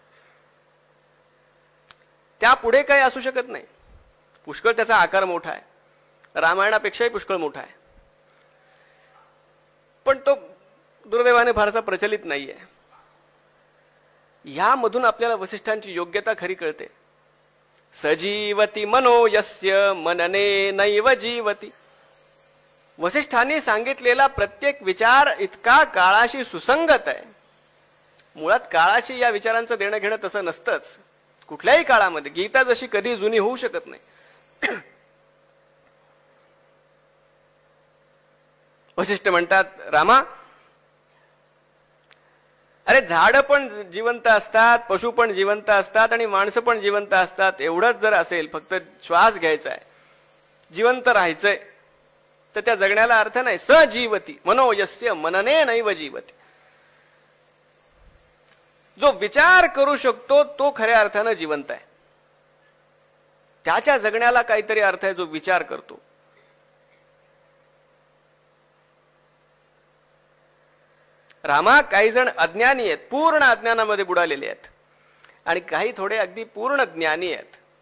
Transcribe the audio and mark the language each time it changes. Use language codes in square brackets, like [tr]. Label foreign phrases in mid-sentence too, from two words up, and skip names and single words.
[mr] त्या पुढे काही असू शकत नाही. पुष्कळ त्याचा आकार मोठा आहे, रामायणापेक्षाही पुष्कळ मोठा आहे, पण तो दुर्दैवाने फारसा प्रचलित नाहीये. यामधून आपल्याला वसिष्ठांची योग्यता खरी कळते. [sa] सजीवती मनो यस्य मनने नैव जीवती. [mr] वसिष्ठांनी सांगितलेला प्रत्येक विचार इतका काळाशी सुसंगत आहे. मुळात काळाशी या विचारांचं देणं घेणं तसं नसतंच. कुठल्याही काळामध्ये गीता जशी कधी जुनी होऊ शकत नाही. वसिष्ठ म्हणतात, रामा, अरे झाड पण जिवंत असतात, पशु पण जिवंत असतात आणि माणसं पण जिवंत असतात. एवढंच जर असेल, फक्त श्वास घ्यायचा आहे, जिवंत राहायचंय, तर त्या जगण्याला अर्थ नाही. [sa] सजीवती मनो यस्य मनने नैव जीवती. [mr] जो विचार करू शकतो तो खऱ्या अर्थानं जिवंत आहे. त्याच्या जगण्याला काहीतरी अर्थ आहे जो विचार करतो. रामा, काही जण अज्ञानी आहेत, पूर्ण अज्ञानामध्ये बुडालेले आहेत, आणि काही थोडे अगदी पूर्ण ज्ञानी आहेत.